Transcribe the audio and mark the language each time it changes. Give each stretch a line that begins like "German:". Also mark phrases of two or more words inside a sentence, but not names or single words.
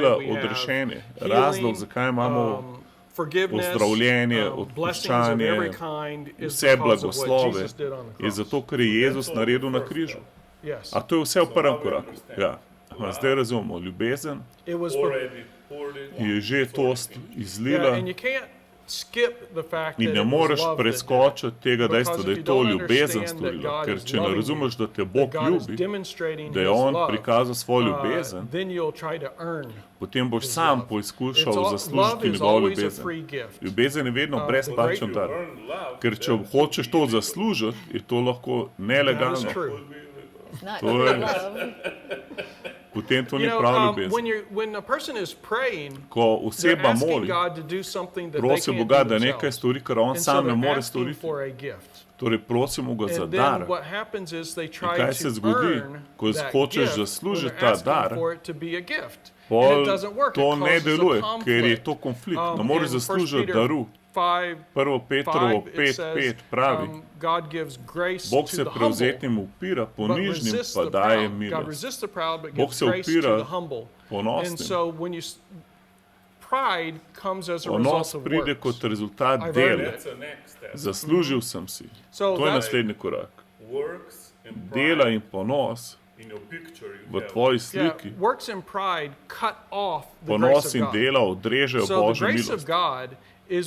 Slovenian: izlila
English: we have
Slovenian: odrešenje.
English: healing,
Slovenian: Razlog, zakaj imamo
English: forgiveness,
Slovenian: ozdravljenje,
English: blessings of every
Slovenian: odpuščanje,
English: kind is
Slovenian: vse
English: because of what
Slovenian: blagoslove,
English: Jesus did on the
Slovenian: je
English: cross.
Slovenian: zato, ker je Jezus naredil na križu.
English: Yes.
Slovenian: A to je vse v prvem koraku. Ja. A zdaj razumemo, ljubezen
English: It was
Slovenian: je že to
English: yeah,
Slovenian: izlila
English: and you can't skip the fact
Slovenian: in
English: that
Slovenian: ne
English: it was
Slovenian: moreš
English: love that did it.
Slovenian: preskočiti tega dejstva,
English: Because
Slovenian: da
English: if
Slovenian: je
English: you
Slovenian: to
English: don't
Slovenian: ljubezen
English: understand that
Slovenian: storila.
English: God
Slovenian: Ker
English: is
Slovenian: če ne
English: loving
Slovenian: razumeš, da te
English: that
Slovenian: Bog
English: God is
Slovenian: ljubi,
English: demonstrating
Slovenian: da je
English: his
Slovenian: On
English: love,
Slovenian: prikazal svojo ljubezen,
English: then you'll try to earn.
Slovenian: potem boš sam
English: It's
Slovenian: poizkušal
English: all, love
Slovenian: zaslužiti
English: is
Slovenian: njegovo
English: always a
Slovenian: ljubezen.
English: free gift.
Slovenian: Ljubezen je vedno brezplačen dar. Ker če hočeš to zaslužiti, je to lahko
English: That is
Slovenian: nelegalno.
English: true. It's not
Slovenian: To
English: free
Slovenian: je-
English: love.
Slovenian: Potem to
English: You
Slovenian: ni
English: know,
Slovenian: prav
English: when
Slovenian: ljubezen.
English: when a person is praying,
Slovenian: Ko
English: they're
Slovenian: oseba
English: asking
Slovenian: moli,
English: God to do something that they
Slovenian: prosi
English: can't
Slovenian: Boga,
English: do
Slovenian: da nekaj
English: themselves.
Slovenian: stori, kar on
English: And so
Slovenian: sam ne
English: they're
Slovenian: more
English: asking
Slovenian: storiti.
English: for a gift.
Slovenian: Torej prosimo ga za
English: And then
Slovenian: dar.
English: what happens is they
Slovenian: In
English: try
Slovenian: kaj se
English: to
Slovenian: zgodi,
English: earn
Slovenian: ko
English: that
Slovenian: hočeš
English: gift when
Slovenian: zaslužiti
English: they're
Slovenian: ta
English: asking
Slovenian: dar,
English: for it to be a gift. And
Slovenian: pol
English: it doesn't work.
Slovenian: to
English: It
Slovenian: ne
English: causes a
Slovenian: deluje, ker je
English: conflict.
Slovenian: to konflikt. Ne
English: In
Slovenian: moreš
English: 1
Slovenian: zaslužiti
English: Peter
Slovenian: daru.
English: 5,
Slovenian: 1. Petrovo 5,
English: it 5.5 says,
Slovenian: pravi,
English: God gives grace
Slovenian: Bog
English: to
Slovenian: se
English: the humble,
Slovenian: prevzetnim upira,
English: but
Slovenian: ponižnim
English: resists
Slovenian: pa
English: the
Slovenian: daje
English: proud. God
Slovenian: milost.
English: resists the proud, but
Slovenian: Bog
English: gives
Slovenian: se
English: grace to
Slovenian: upira
English: the humble. And
Slovenian: ponosnim.
English: so when you pride comes as a
Slovenian: Ponos
English: result of pride works.
Slovenian: kot rezultat
English: I've
Slovenian: dela.
English: earned it.
Slovenian: Zaslužil sem si.
English: So
Slovenian: To je
English: that-
Slovenian: naslednji korak. Dela in ponos v tvoji
English: Yeah,
Slovenian: sliki.
English: works and pride cut off the grace
Slovenian: Ponos
English: of
Slovenian: in
English: God.
Slovenian: dela odrežejo
English: So the
Slovenian: Božjo
English: grace of
Slovenian: milost.
English: God